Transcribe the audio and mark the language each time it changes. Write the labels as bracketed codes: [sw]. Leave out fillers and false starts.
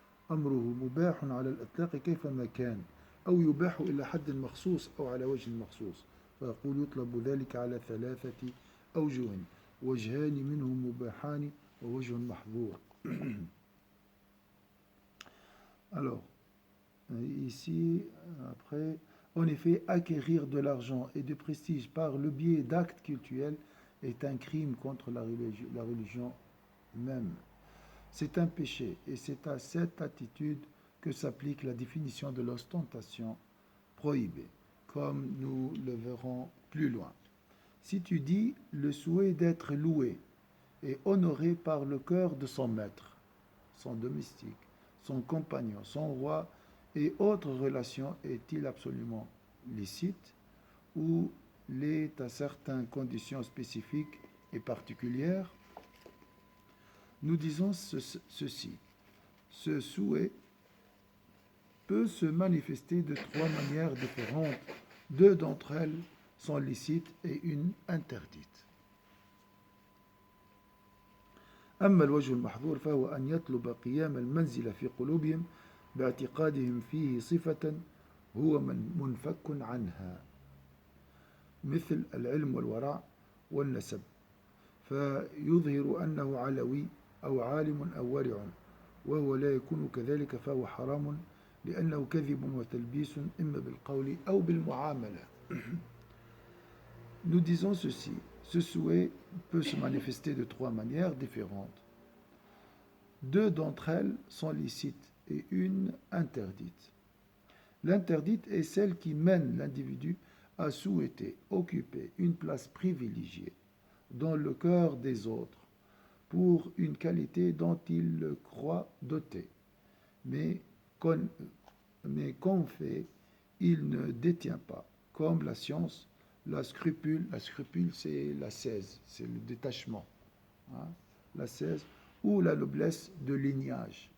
[ar] أمره مباح على الإطلاق كيفما كان أو يباح إلى حد مخصوص أو على وجه مخصوص فيقول يطلب ذلك على 3 أوجه وجهان منه مباحان ووجه محظور. [fr] Alors, ici, après, en effet, acquérir de l'argent et du prestige par le biais d'actes cultuels est un crime contre la religion même. C'est un péché et c'est à cette attitude que s'applique la définition de l'ostentation prohibée, comme nous le verrons plus loin. Si tu dis le souhait d'être loué et honoré par le cœur de son maître, son domestique, son compagnon, son roi et autres relations est-il absolument licite ou l'est à certaines conditions spécifiques et particulières? Nous disons ceci. Ce souhait peut se manifester de 3 manières différentes. 2 d'entre elles sont licites et une interdite. [ar] أما الوجه المحظور فهو أن يطلب قيام المنزل في قلوبهم باعتقادهم فيه صفة هو منفك عنها مثل العلم والورع والنسب فيظهر أنه علوي أو عالم أو ورع وهو لا يكون كذلك فهو حرام لأنه كذب وتلبيس إما بالقول أو بالمعاملة. [fr] Nous disons ceci, ce souhait peut se manifester de 3 manières différentes. 2 d'entre elles sont licites et une interdite. L'interdite est celle qui mène l'individu à souhaiter occuper une place privilégiée dans le cœur des autres pour une qualité dont il le croit doté, mais qu'en fait il ne détient pas, comme la science, la scrupule c'est l'ascèse, c'est le détachement, hein, l'ascèse, ou la noblesse de lignage.